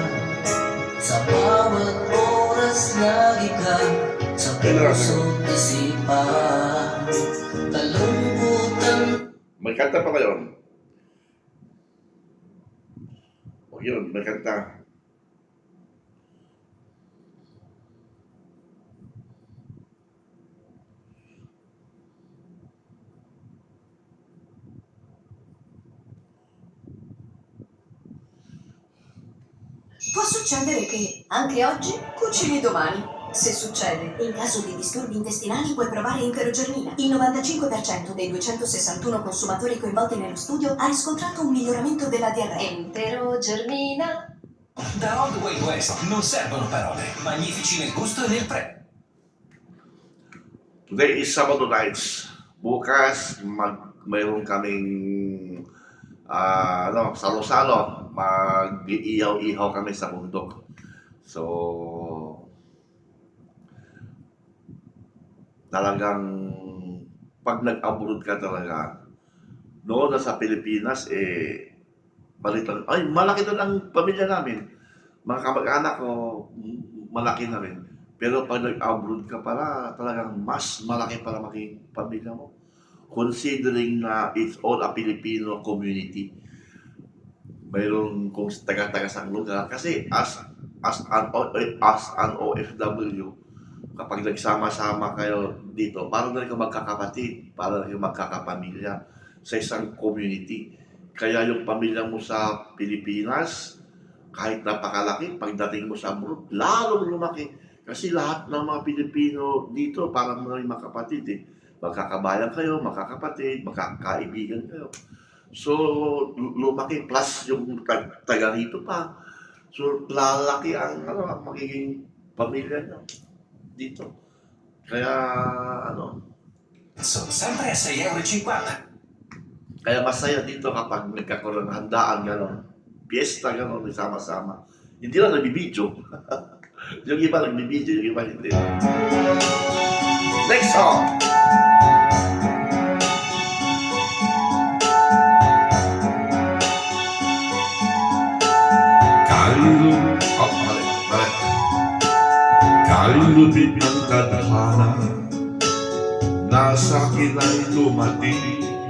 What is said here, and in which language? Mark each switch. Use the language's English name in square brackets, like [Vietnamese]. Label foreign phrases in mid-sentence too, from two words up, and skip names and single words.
[Filipino] Sa bawat oras lagi ka sa puso't isipan. Kalungkutan. May kanta pa kayo? O yun, may kanta. [Italian] Può succedere che anche oggi cucini domani. Se succede, in caso di disturbi intestinali puoi provare Enterogermina. Il 95% dei 261 consumatori coinvolti nello studio ha riscontrato un miglioramento della diarrea. Enterogermina. Da Old Way West non servono parole, magnifici nel gusto e nel [English] Today is Sabado nights. [Filipino] Bukas, mayroon kaming salo-salo. Mag-iihaw-ihaw kami sa bundok. So, talagang pag nag-abroad ka talaga, noon na sa Pilipinas, balita, ay, malaki doon ang pamilya namin. Mga kamag-anak ko, malaki na rin. Pero pag nag-abroad ka pala, talagang mas malaki para maging pamilya mo. [English] Considering na it's all a Filipino community. [Filipino] Mayroon kung taga-taga sa lugar. Kasi [English] as an OFW, [Filipino] kapag nagsama-sama kayo dito, parang na rin kayo magkakapatid, parang na rin kayo magkakapamilya sa isang community. Kaya yung pamilya mo sa Pilipinas, kahit napakalaki, pagdating mo sa abroad, lalong lumaki. Kasi lahat ng mga Pilipino dito, parang na rin makapatid eh. Magkakabayan kayo, magkakapatid, magkakaibigan kayo. So, lumaki plus yung taga rito pa. So, lalaki ang magiging pamilya nyo dito. Kaya, [Italian] Sono sempre a 6,50 €. [Filipino] kaya masaya dito kapag nagkakaroon ng handaan, gano'n. Piyesta, gano'n, sama-sama. Hindi lang nagbibidyo. Yung iba nagbibidyo, yung iba hindi. [English] Next song! [Filipino] Kalupit ng tadhana, nasa akin ay dumating.